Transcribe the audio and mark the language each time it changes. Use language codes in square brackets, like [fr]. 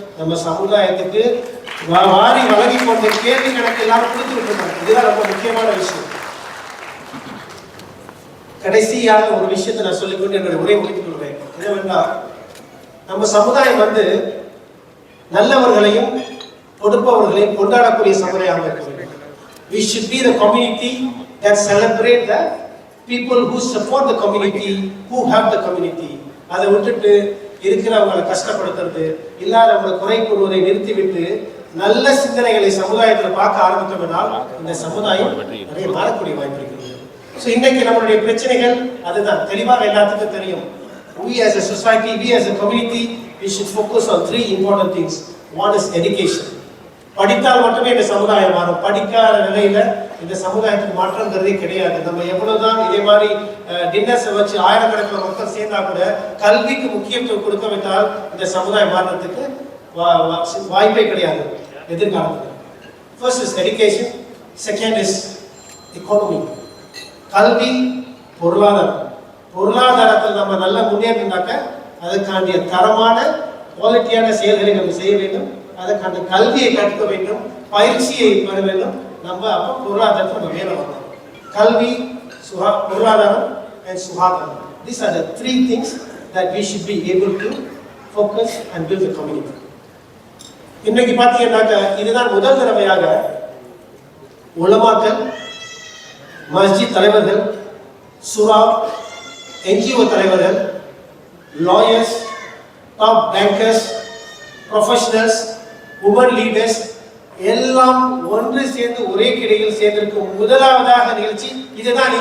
[ta] நம்ம சமுதாயத்துக்கு வாரி வழங்கி கொண்ட கேள்வி கணக்கு எல்லாரும் கொடுத்துட்டு இருக்காங்க. இதுதான் ரொம்ப முக்கியமான விஷயம். கடைசியாக ஒரு விஷயத்தை நான் சொல்லிக்கொண்டு என்னுடைய உரையை முடித்துக் கொள்வேன். என்னவென்றால், நம்ம சமுதாயம் நல்லவர்களையும் கொடுப்பவர்களையும் கொண்டாடக்கூடிய சமுதாயமாக இருக்க வேண்டும். [en] We should be the community that celebrate the people who support the community, who have the community. [ta] அதை விட்டுட்டு இருக்கிறவங்களை கஷ்டப்படுத்துறது, இல்லாதவங்களை குறை கூறுவதை நிறுத்திவிட்டு நல்ல சிந்தனைகளை சமுதாயத்தில் பார்க்க ஆரம்பித்தோம்னால் இந்த சமுதாயம் நிறைய மாறக்கூடிய வாய்ப்பு இருக்கிறது. ஸோ இன்னைக்கு நம்மளுடைய பிரச்சனைகள் அதுதான் தெளிவாக எல்லாத்துக்கும் தெரியும். [en] We as a society, we as a community, we should focus on 3 important things. One is education. [ta] படித்தால் மட்டுமே இந்த சமுதாயம் மாறும். படிக்காத நிலையில இந்த சமுதாயத்துக்கு மாற்றங்கிறதே கிடையாது. நம்ம எவ்வளவுதான் இதே மாதிரி டின்னர்ஸை வச்சு ஆயிரக்கணக்கில் மக்கள் சேர்ந்தா கூட கல்விக்கு முக்கியத்துவம் கொடுக்க விட்டால் இந்த சமுதாயம் மாறுறதுக்கு வாய்ப்பே கிடையாது எதிர்காலத்தில். [en] First is education, second is economy. [ta] கல்வி, பொருளாதாரம். பொருளாதாரத்தில் நம்ம நல்லா முன்னேறினாக்க அதுக்காண்டிய தரமான குவாலிட்டியான செயல்களை நம்ம செய்ய வேண்டும். அதுக்கான கல்வியை கற்க வேண்டும், பயிற்சியை பெற வேண்டும். நம்ம அப்போ பொருளாதாரத்தை நம்ம மேலே வரணும். கல்வி, பொருளாதாரம் and சுகாதாரம். [en] These are the 3 things that we should be able to focus and build the community. [ta] இன்னைக்கு பார்த்தீங்கன்னாக்க இதுதான் முதல் தடவையாக உலமாக்கள், மஸ்ஜித் தலைவர்கள், சுரா, என்ஜிஓ தலைவர்கள், lawyers, top bankers, professionals, woman leaders எல்லாம் ஒன்று சேர்ந்து ஒரே கிடையில் சேர்ந்திருக்கும் முதலாவதாக நிகழ்ச்சி இதுதான்.